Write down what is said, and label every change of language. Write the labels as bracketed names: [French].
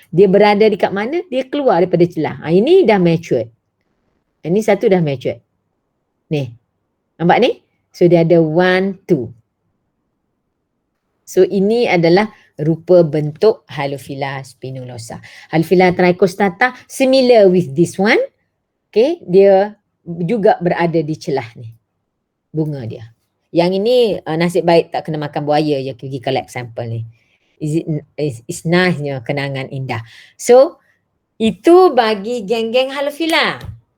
[Malay] Dia berada dekat mana? Dia keluar daripada celah. Ini dah matured. Ini satu dah matured. Ni. Nampak ni? So dia ada 1, 2. So ini adalah rupa bentuk Halophila spinulosa. [English] Halophila trichostata similar with this one. [Malay] Okay, dia juga berada di celah ni. Bunga dia. Yang ini nasib baik tak kena makan buaya je pergi collect sampel ni. It's nice-nya kenangan indah. So itu bagi geng-geng Halophila.